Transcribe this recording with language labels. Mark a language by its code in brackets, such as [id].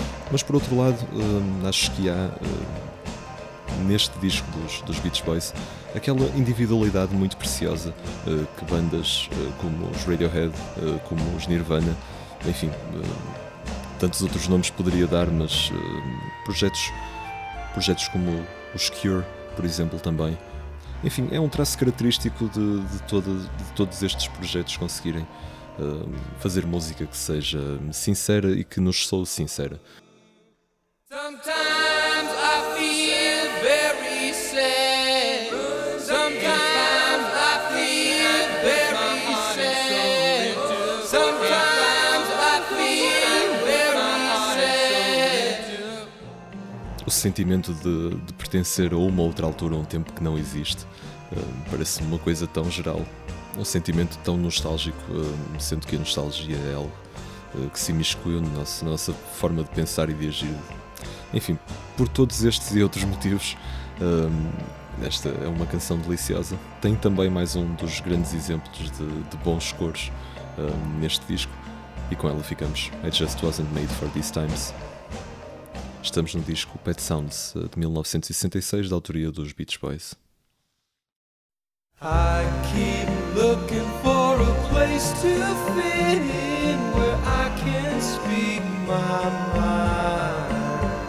[pt] Mas, por outro lado, acho que há, neste disco dos Beach Boys, aquela individualidade muito preciosa que bandas como os Radiohead, como os Nirvana, enfim, tantos outros nomes poderia dar, mas projetos como os Cure, por exemplo, também. Enfim, é um traço característico de todos estes projetos conseguirem fazer música que seja sincera e que nos soe sincera. [en] Sometimes I feel very sad. Sometimes I feel very sad. Sometimes I feel very sad. [pt] O sentimento de pertencer a uma ou outra altura, a um tempo que não existe, parece-me uma coisa tão geral. Um sentimento tão nostálgico, sendo que a nostalgia é algo que se imiscuiu na nossa forma de pensar e de agir. Enfim, por todos estes e outros motivos, esta é uma canção deliciosa. Tem também mais um dos grandes exemplos de bons cores neste disco, e com ela ficamos. [en] It Just Wasn't Made For These Times. [pt] Estamos no disco Pet Sounds, de 1966, da autoria dos Beach Boys. [en] I keep looking for a place to fit in where I can speak my mind.